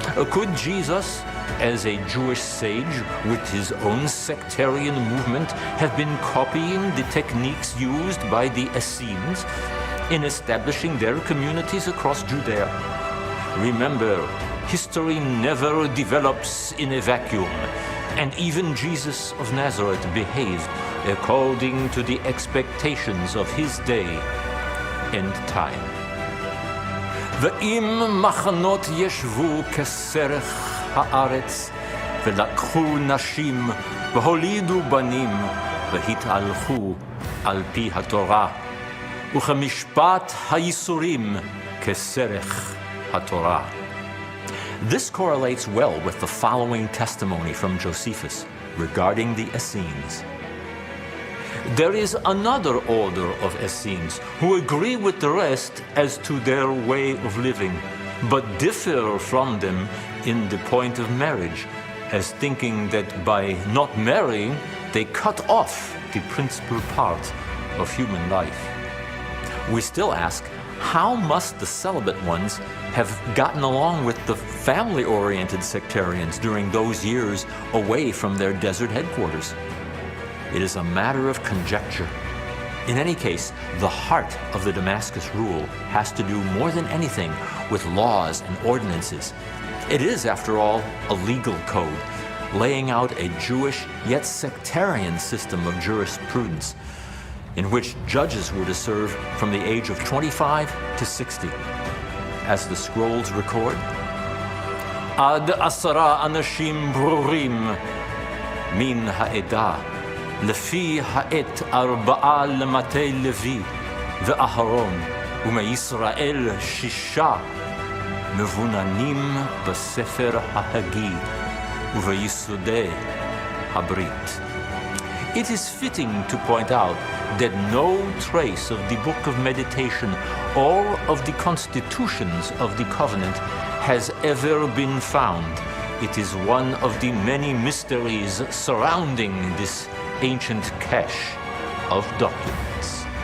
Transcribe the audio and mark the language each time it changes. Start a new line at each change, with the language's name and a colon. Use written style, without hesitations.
English: Could Jesus, as a Jewish sage with his own sectarian movement, have been copying the techniques used by the Essenes in establishing their communities across Judea? Remember, history never develops in a vacuum, and even Jesus of Nazareth behaved according to the expectations of his day and time.
Hebrew: ואם מחנות ישבו כסרך הארץ, ולקחו נשים, והולידו בנים, והתהלכו על פי התורה, וכמשפט הייסורים כסרך התורה.
English: This correlates well with the following testimony from Josephus regarding the Essenes. There is another order of Essenes who agree with the rest as to their way of living, but differ from them in the point of marriage, as thinking that by not marrying, they cut off the principal part of human life. We still ask, how must the celibate ones have gotten along with the family-oriented sectarians during those years away from their desert headquarters? It is a matter of conjecture. In any case, the heart of the Damascus Rule has to do more than anything with laws and ordinances. It is, after all, a legal code, laying out a Jewish yet sectarian system of jurisprudence, in which judges were to serve from the age of 25 to 60. As the scrolls record,
Hebrew: Ad asara anashim brurim min ha'edah, לפי העת 4 למטה לוי ואהרון, ומישראל 6 מבוננים בספר ההגי וביסודי הברית.
English: It is fitting to point out that no trace of the Book of Meditation or of the constitutions of the covenant has ever been found. It is one of the many mysteries surrounding this ancient cache of documents.